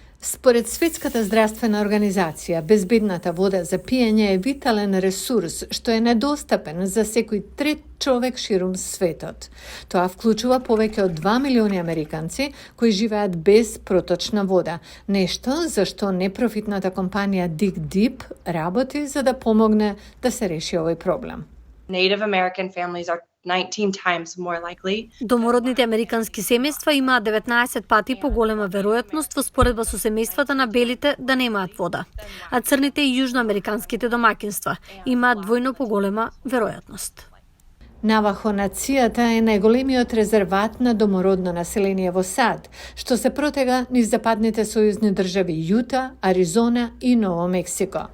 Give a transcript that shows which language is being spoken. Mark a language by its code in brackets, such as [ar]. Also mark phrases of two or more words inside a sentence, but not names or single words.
[mk] Според Светската здравствена организација, безбедната вода за пиење е витален ресурс што е недостапен за секој трет човек ширум светот. Тоа вклучува повеќе од 2 милиони американци кои живеат без проточна вода, нешто за што непрофитната компанија Dig Deep работи за да помогне да се реши овој проблем. [en] Native American families are 19 times more likely. [mk] Домородните американски семејства имаат 19 пати поголема веројатност во споредба со семејствата на белите да немаат вода, а црните и јужноамериканските домаќинства имаат двојно поголема веројатност. Навахо нацијата е најголемиот резерват на домородно население во САД, што се протега низ западните сојузни држави Јута, Аризона и Ново Мексико.